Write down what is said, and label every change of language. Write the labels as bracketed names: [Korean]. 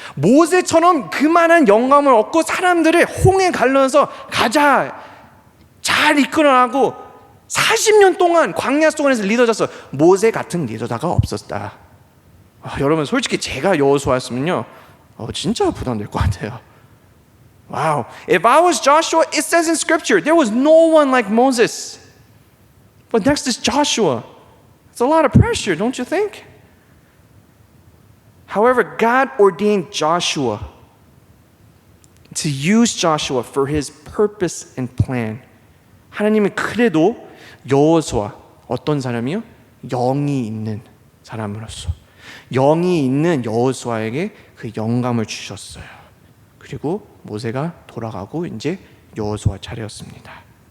[Korean] 모세처럼 그만한 영감을 얻고 사람들을 홍해 갈라서 가자, 잘 이끌어나고 40년 동안 광야 속에서 리더졌어. 모세 같은 리더자가 없었다. 여러분 솔직히 제가 여호수아였으면요, 진짜 부담될 것 같아요. [English] Wow, if I was Joshua, it says in scripture there was no one like Moses. But next is Joshua. It's a lot of pressure, don't you think? However, God ordained Joshua to use Joshua for his purpose and plan. [Korean] 하나님이 그래도 여호수아, 어떤 사람이요? 영이 있는 사람으로서, 영이 있는 여호수아에게 그 영감을 주셨어요. 그리고 모세가 돌아가고 이제 여호수아 차례였습니다.